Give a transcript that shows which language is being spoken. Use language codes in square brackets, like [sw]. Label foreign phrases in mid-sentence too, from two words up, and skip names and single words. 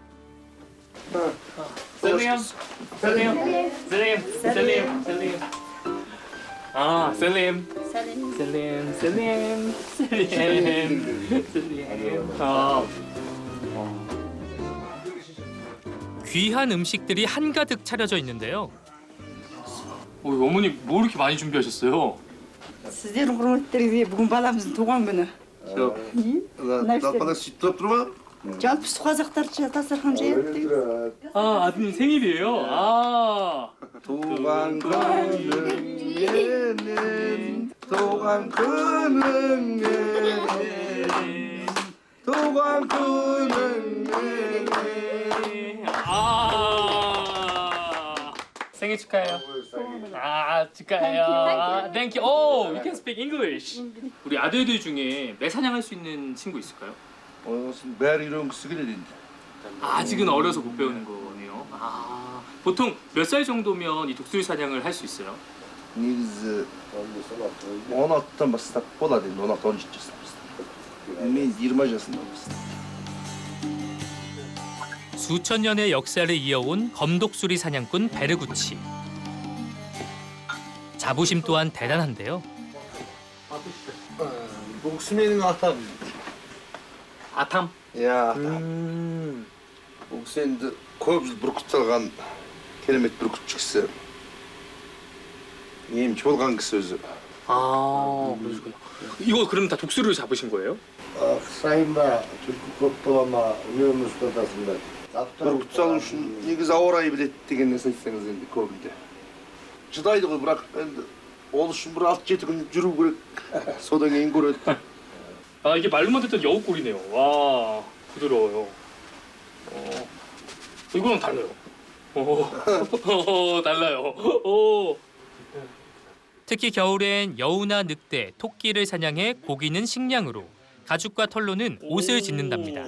[ko] 셀리엄. 아, 셀리엄. 아. 귀한 음식들이 한가득 차려져 있는데요. 어머니 뭐 이렇게 많이 준비하셨어요? [kk] Сіздердің құрметтеріңізге бүгін баламыздың туған күні. жалпы қазақтар дастархан жаяды дейді. [ko] 아, 아드님 생일이에요? 아. 도강 그는 도강 그는 도강 그는 아. 생일 축하해요. 아, 축하해요. [en] Thank you. Oh, you can speak English. [ko] 우리 아들들 중에 매사냥할 수 있는 친구 있을까요? 매일 이런 거 쓰게 되는데. 아직은 어려서 못 배우는 거네요. 아, 보통 몇 살 정도면 이 독수리 사냥을 할 수 있어요? [kk] негізі 16-тан бастап болады енді 16-17 жастан бастап. мен 20 жасында бастап. [ko] 수천 년의 역사를 이어온 검독수리 사냥꾼 베르구치. 자부심 또한 대단한데요. [kk] бұл кісі менің атам. [ko] 아탐? [kk] иә атам. бұл кісі енді көп жыл бүркіт салған керемет бүркітші кісі. емші болған кісі өзі. [ko] 아, 그러시구나. 이거 그럼 다 독수리로 잡으신 거예요? [kk] қысайын ба түлкі көп бола ма үнемі ұстатасың ба бүркіт салу үшін негізі ауа райы біледі деген нәрсе айтсаңыз енді көбінде. шыдайды ғой бірақ енді ол үшін бір 6-7 күн жүру керек. содан кейін көреді. [ko] 아, 이게 말로만 듣던 여우꼬리네요. 와, 부드러워요. 이거랑 달라요. 달라요. 특히 겨울엔 여우나 늑대, 토끼를 사냥해 고기는 식량으로, 가죽과 털로는 옷을 짓는답니다.